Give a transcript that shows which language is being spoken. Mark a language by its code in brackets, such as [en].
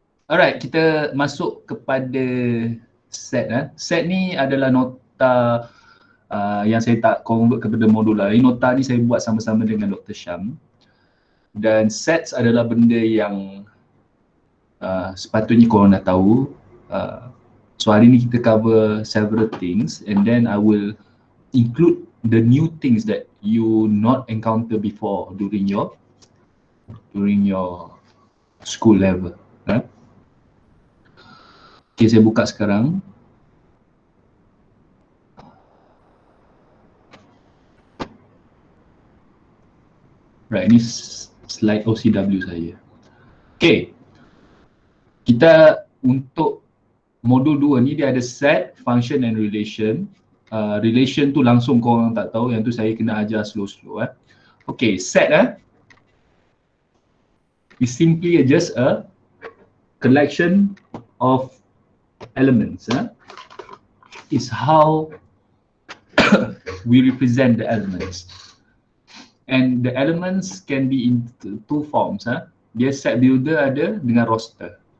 [ms] Alright, kita masuk kepada set. Set ni adalah nota yang saya tak convert kepada modular. Ini nota ni saya buat sama-sama dengan Dr. Syam. Dan sets adalah benda yang sepatutnya korang dah tahu. [en] So hari ni kita cover several things and then I will include the new things that you not encounter before during your school level. [ms] Okay, saya buka sekarang. Right, ini slide OCW saya. Okay, kita untuk modul 2 ni dia ada set, function and relation. Relation tu langsung korang tak tahu, yang tu saya kena ajar slow-slow. [en] Okay, set is simply just a collection of elements. Is how we represent the elements. And the elements can be in two forms. [ms] Dia set builder ada dengan roster.